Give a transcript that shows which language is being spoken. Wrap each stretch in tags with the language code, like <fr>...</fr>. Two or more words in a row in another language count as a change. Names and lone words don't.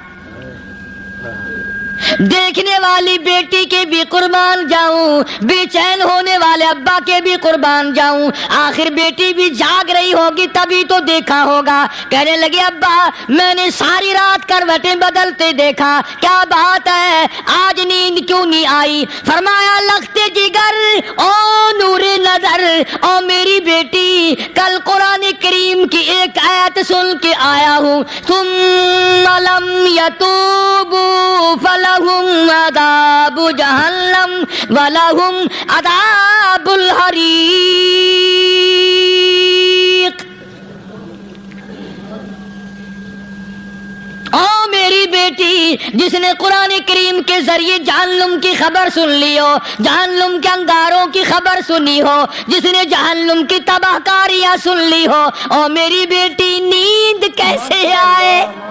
<ur>دیکھنے والی بیٹی کے بھی قربان جاؤں، بے چین ہونے والے ابا کے بھی قربان جاؤں. آخر بیٹی بھی جاگ رہی ہوگی تبھی تو دیکھا ہوگا. کہنے لگے ابا میں نے ساری رات کروٹیں بدلتے دیکھا، کیا بات ہے، آج نیند کیوں نہیں آئی؟ فرمایا لختے جگر او نور نظر، او میری بیٹی کل قرآن کریم کی ایک آیت سن کے آیا ہوں،</ur> <ar>ثم لم یتوبوا فلہم عذاب جہنم ولہم عذاب الحریق.</ar> <ur>او میری بیٹی جس نے قرآن کریم کے ذریعے جہنم کی خبر سن لی ہو، جہنم کے انگاروں کی خبر سنی ہو، جس نے جہنم کی تباہ کاریاں سن لی ہو، اور میری بیٹی نیند کیسے آئے؟</ur>